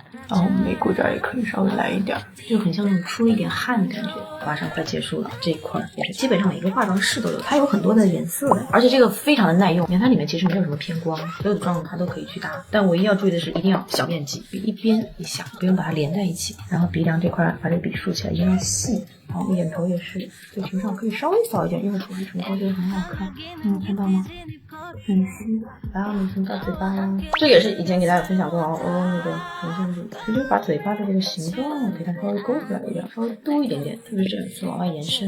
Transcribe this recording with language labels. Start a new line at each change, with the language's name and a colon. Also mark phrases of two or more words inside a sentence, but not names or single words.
Chinese: 然後眉骨這兒也可以稍微來一點，就很像那種出了一點汗的感覺。馬上快結束了，這一塊也是基本上每個化妝室都有，它有很多的顏色的，而且這個非常的耐用。你看它裡面其實沒有什麼偏光，所有的妝容它都可以去搭。但唯一要注意的是，一定要小面積，一邊一下，不用把它連在一起。然後鼻梁這塊把這個筆豎起來，一定要細。然後眼頭也是，嘴唇上可以稍微掃一點，因為唇唇膏覺得很好看。你有看到嗎？很細，然後你先到嘴巴，這也是以前給大家分享過那個眼線筆，其實把嘴巴的這個形狀給它稍微勾出來一點，稍微多一點點，特別是這樣子往外延伸。